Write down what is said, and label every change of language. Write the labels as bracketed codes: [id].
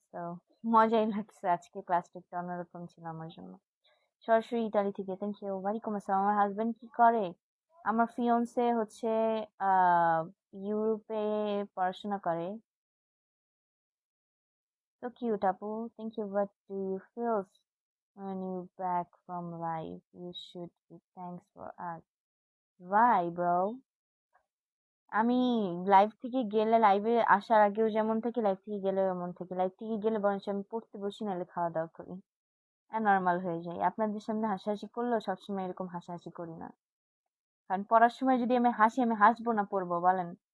[bn] তো মজাই লাগছে, আজকে ক্লাসটা একটু অন্যরকম ছিল আমার জন্য। সরাসরি ইতালি থেকে, [en] Thank you. [bn] ওয়ালাইকুম আসসালাম। আমার হাজবেন্ড কি করে? আমার ফিয়ন্সে হচ্ছে আহ ইউরোপে পড়াশোনা করে। [en] So cute, আপু, thank you. What do you feel when you back from life? You should be thanks for us. Why, bro? [bn] আমি লাইভ থেকে গেলে, লাইভে আসার আগেও যেমন থাকি, লাইভ থেকে গেলেও এমন থাকি। লাইভ থেকে গেলে বরঞ্চ আমি পড়তে বসি, নাহলে খাওয়া দাওয়া করি, নর্মাল হয়ে যায়। আপনাদের সামনে হাসাহাসি করলেও সবসময় এরকম হাসাহাসি করি না, কারণ পড়ার সময় যদি আমি হাসি, আমি হাসবো না পড়বো বলেন?